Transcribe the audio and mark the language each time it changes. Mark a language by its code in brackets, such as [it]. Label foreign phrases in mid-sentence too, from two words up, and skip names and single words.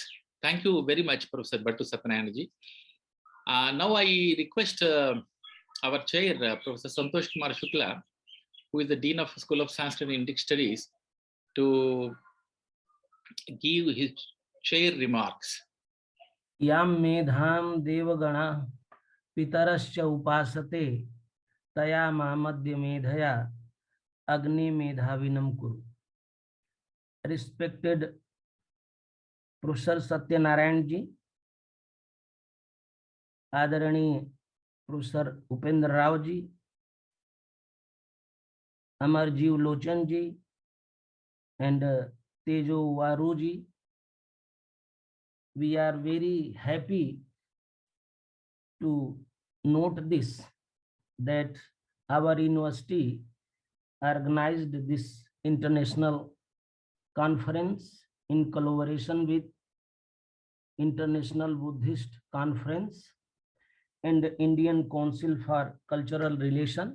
[en] Thank you very much, Professor Bhattu Satyanarayana. Now I request our chair, Professor Santosh Kumar Shukla, who is the Dean of School of Sanskrit and Indic Studies, to give his chair remarks. [sa] यां मेधां देवगणाः पितरश्च उपासते तया माम् अद्य मेधया अग्ने मेधाविनं कुरु. [en] Respected Professor Satyanarayana ji, Adarani Professor Upendra Rao ji, Amarjeev Lochan ji, and Tejo Waru ji, we are very happy to note this, that our university organized this international conference in collaboration with International Buddhist Conference and Indian Council for Cultural Relation.